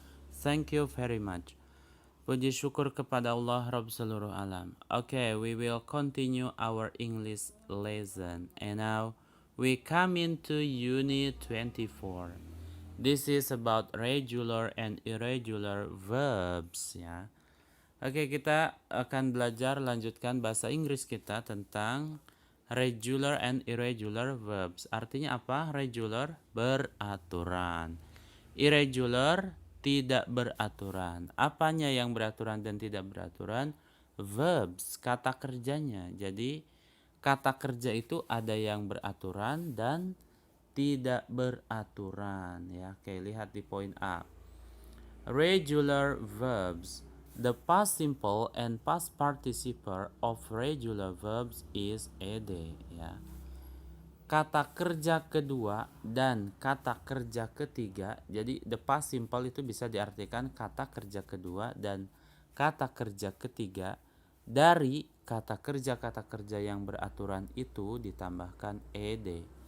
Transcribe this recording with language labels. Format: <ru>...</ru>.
<en>Thank you very much.</en> <id>Puji syukur kepada Allah Rabb seluruh alam.</id> <en>Okay, we will continue our English lesson. And now we come into Unit 24. This is about regular and irregular verbs, ya.</en> <id>Oke, kita akan belajar lanjutkan bahasa Inggris kita tentang regular and irregular verbs. Artinya apa? Regular beraturan. Irregular tidak beraturan. Apanya yang beraturan dan tidak beraturan? Verbs, kata kerjanya. Jadi kata kerja itu ada yang beraturan dan tidak beraturan, ya. Oke, lihat di poin A. Regular verbs.</id> <en>The past simple and past participle of regular verbs is ed, ya.</en> <id>Kata kerja kedua dan kata kerja ketiga. Jadi the past simple itu bisa diartikan kata kerja kedua dan kata kerja ketiga. Dari kata kerja yang beraturan itu ditambahkan ed.</id>